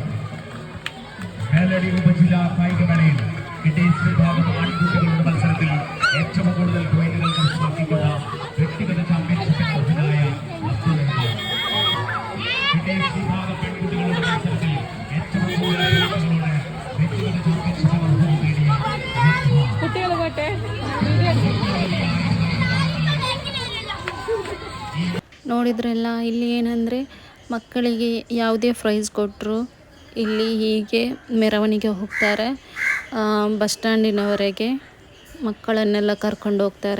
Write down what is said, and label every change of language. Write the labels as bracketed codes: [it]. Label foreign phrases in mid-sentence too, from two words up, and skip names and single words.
[ml] മേലടി ഉപജില്ല കായികമേളയിൽ കിഡീസ് വിഭാഗം ആൺകുട്ടികളുടെ മത്സരത്തിൽ ഏറ്റവും കൂടുതൽ പോയിന്റുകൾ കരസ്ഥമാക്കിക്കൊണ്ട് വ്യക്തിഗത ചാമ്പ്യൻഷിപ്പിന് അർഹനായ അബ്ദുൽ കിഡീസ് വിഭാഗം പെൺകുട്ടികളുടെ മത്സരത്തിൽ ഏറ്റവും കൂടുതൽ പോയിന്റുകളോടെ വ്യക്തിഗത ചാമ്പ്യൻഷിപ്പിന് അർഹത നേടിയ [kn] ನೋಡಿದ್ರಲ್ಲ. ಇಲ್ಲಿ ಏನಂದರೆ ಮಕ್ಕಳಿಗೆ ಯಾವುದೇ ಪ್ರೈಸ್ ಕೊಟ್ಟರು ಇಲ್ಲಿ ಹೀಗೆ ಮೆರವಣಿಗೆ ಹೋಗ್ತಾರೆ. ಬಸ್ ಸ್ಟ್ಯಾಂಡಿನವರೆಗೆ ಮಕ್ಕಳನ್ನೆಲ್ಲ ಕರ್ಕೊಂಡು ಹೋಗ್ತಾರೆ.